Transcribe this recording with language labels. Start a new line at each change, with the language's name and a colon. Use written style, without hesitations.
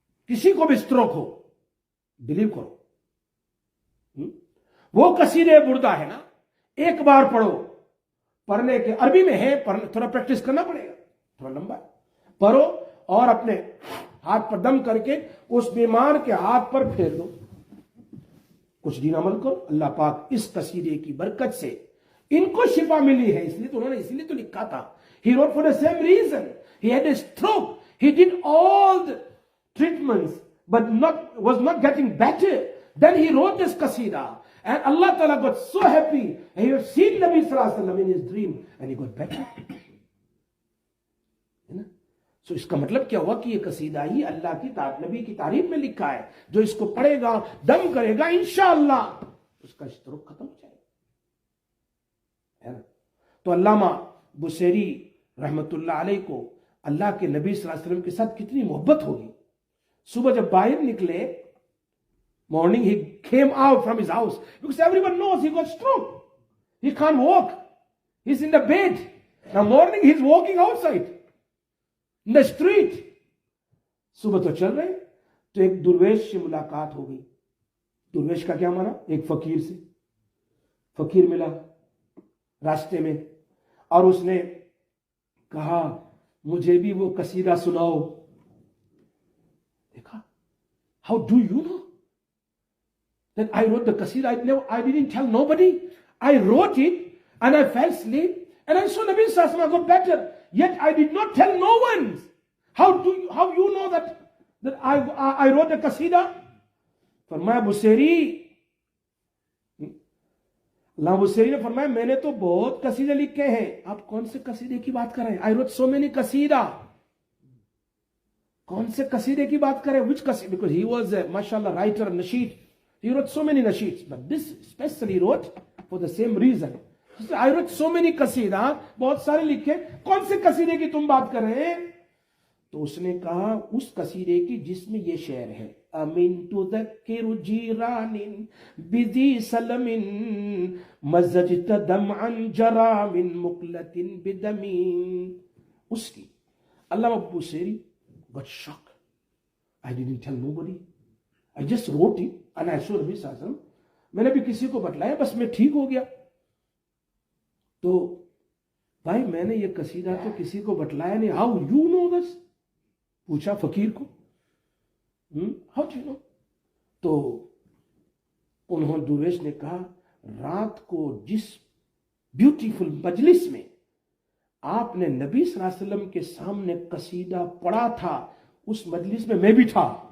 Urdu: کسی کو بھی اسٹروک ہو, بلیو کرو, وہ قصیدے بردہ ہے نا, ایک بار پڑھو, پڑھنے کے عربی میں ہے, تھوڑا پریکٹس کرنا پڑے گا, تھوڑا لمبا ہے, پڑھو اور اپنے ہاتھ پر دم کر کے اس بیمار کے ہاتھ پر پھیر دو. کچھ دن عمل کرو, اللہ پاک اس قصیدے کی برکت سے ان کو شفا ملی ہے. اس لیے تو انہوں نے, اس لیے تو لکھا تھا.
English: He wrote for the same reason. He had a stroke. He did all the treatments but was not getting better. Then he wrote this qasida, and Allah Ta'ala got so happy, and he had seen Nabi Sallallahu Alaihi Wasallam in his dream, and he got better.
Urdu: So اس کا مطلب کیا ہوا کہ یہ قصیدہ ہی اللہ کی نبی کی تعریف میں لکھا ہے. جو اس کو پڑھے گا, دم کرے گا, انشاءاللہ اس کا اسٹروک ختم ہو جائے گا. تو علامہ بصیری رحمت اللہ علیہ کو اللہ کے نبی صلی اللہ علیہ وسلم کے ساتھ کتنی محبت ہوگی. صبح جب باہر نکلے,
English: morning he came out from his house because everyone knows he got stroke. He can't walk. He's in the bed. Now morning he's walking outside in the street.
Urdu: صبح تو چل رہے, تو ایک درویش سے ملاقات ہو گئی. درویش کا کیا مانا؟ ایک فقیر سے. فقیر ملا راستے میں, اور اس نے کہا مجھے بھی وہ قصیدہ سناؤ.
English: دیکھا, how do you know that I wrote the qasida? I didn't tell nobody. I wrote it and I fell asleep and I saw Nabi Sallallahu Alaihi Wasallam got better. Yet I did not tell no one. How you know that I wrote the qasida?
Urdu: فرمایا بصیری, اللہ بصیری نے فرمایا میں نے تو بہت قصیدے لکھے ہیں. آپ کون سے قصیدے کی بات کر رہے ہیں؟
English: I wrote so many qasida.
Urdu: کون سے قصیدے کی بات کر رہے ہیں؟
English: Which qasida? Because he was a mashallah writer, nasheed. He wrote so many nasheeds, but this especially wrote for the same reason. I wrote so many qasida,
Urdu: بہت سارے لکھے, کون سے قصیدے کی تم بات کر رہے ہیں؟ تو اس نے کہا اس قصیدے کی جس میں یہ شعر ہے,
Arabic: امین تذکر جیران بذی سلم مزجت دمعا جرا من مقلت بدمی.
Urdu: اس کی.
English: علامہ Busiri got shocked. I didn't tell nobody. I just wrote it and I saw Nabi Sallallahu Alaihi Wasallam.
Urdu: میں نے بھی کسی کو بتلایا, بس میں ٹھیک ہو گیا. تو بھائی میں نے یہ قصیدہ تو کسی کو بتلایا نہیں.
English: How you know this?
Urdu: پوچھا فقیر کو.
English: How do you know?
Urdu: تو انہوں درویش نے کہا رات کو جس بیوٹیفل مجلس میں آپ نے نبی صلی اللہ علیہ وسلم کے سامنے قصیدہ پڑھا تھا, اس مجلس میں میں بھی تھا.